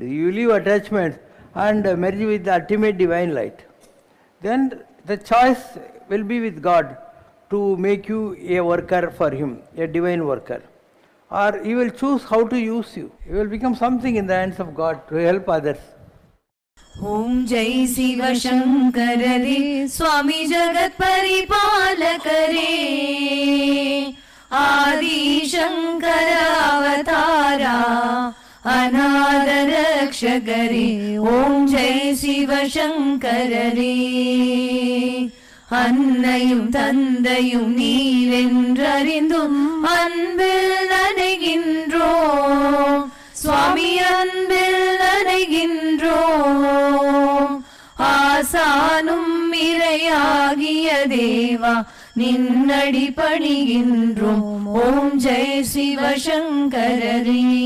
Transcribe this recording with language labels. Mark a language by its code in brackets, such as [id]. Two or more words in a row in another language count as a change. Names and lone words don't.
[en] You leave attachments and merge with the ultimate divine light. Then the choice will be with God to make you a worker for Him, a divine worker. Or He will choose how to use you. You will become something in the hands of God to help others. [hi] ओम जय शिव शंकर रे स्वामी जगत परिपालक रे आदि शंकर अवतारा अनाद रक्षक रे ओम जय शिव शंकर रे [ta] அன்னையும் தந்தையும் நீரென்றறிந்தும் அன்பில் நனைகின்றோம் சுவாமி அன்பில் நனைகின்றோம் ஆசானும் இறையாகிய தேவா நின்னடி பணிகின்றோம் [hi] ओम जय शिवशंकररे